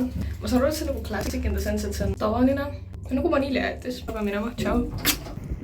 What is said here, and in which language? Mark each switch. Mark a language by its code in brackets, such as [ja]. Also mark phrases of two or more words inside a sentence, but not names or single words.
[et] Ma saan aru, et see on nagu [en] classic in the sense, [et] et see on tavaline. Nagu vaniljajätis. Aga minema, tšau.